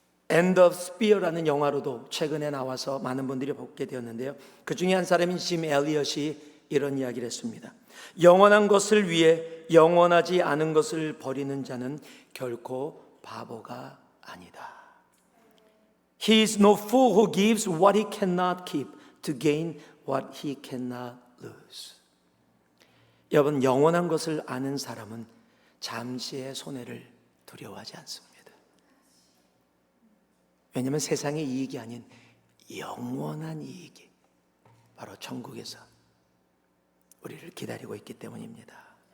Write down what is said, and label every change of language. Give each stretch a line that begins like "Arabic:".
Korean: End of Spear라는 영화로도 최근에 나와서 많은 분들이 보게 되었는데요, 그 중에 한 사람인 짐 엘리엇이 이런 이야기를 했습니다. 영원한 것을 위해 영원하지 않은 것을 버리는 자는 결코 바보가 아니다.
English: He is no fool who gives what he cannot keep to gain what he cannot lose.
Korean: 여러분, 영원한 것을 아는 사람은 잠시의 손해를 두려워하지 않습니다. 왜냐하면 세상의 이익이 아닌 영원한 이익이 바로 천국에서 우리를 기다리고 있기 때문입니다.